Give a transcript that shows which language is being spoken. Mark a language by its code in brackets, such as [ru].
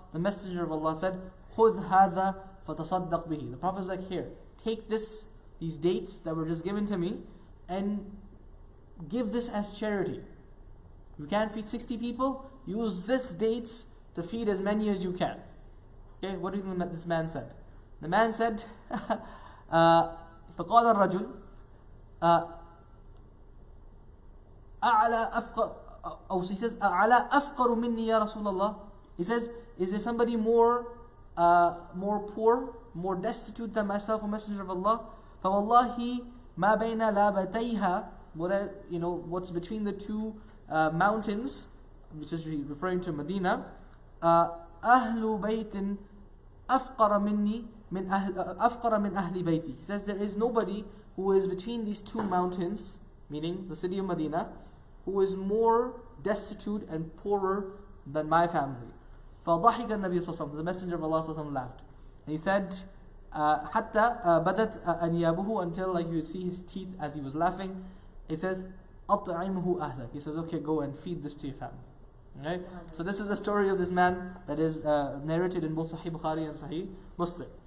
[en] The Messenger of Allah said, [ar] خذ هذا فتصدق به. [en] The Prophet is like, here, take these dates that were just given to me and give this as charity. You can't feed 60 people, use this dates to feed as many as you can. Okay, what do you think that this man said? The man said, [ar] فقال الرجل أعلى أفقر. [en] Oh, so he says, [ar] أعلى أفقر مني يا رسول الله. [en] He says, is there somebody more poor, more destitute than myself, O Messenger of Allah? [ar] فوالله ما بين لابتيها, [en] what's between the two mountains, which is referring to Medina, [ar] أهل بيت أفقر مني من أفقر من أهل بيتي. [en] He says there is nobody who is between these two mountains, meaning the city of Medina, who is more destitute and poorer than my family. [ar] فضحك النبي صلى الله عليه وسلم. [en] The Messenger of Allah صلى الله عليه وسلم laughed. And he said, [ar] حتى بدت أنيابه, [en] until like you would see his teeth as he was laughing. He says, [ar] أطعمه أهلك. [en] He says, okay, go and feed this to your family. Right? So this is the story of this man that is narrated in both Sahih Bukhari and Sahih Muslim.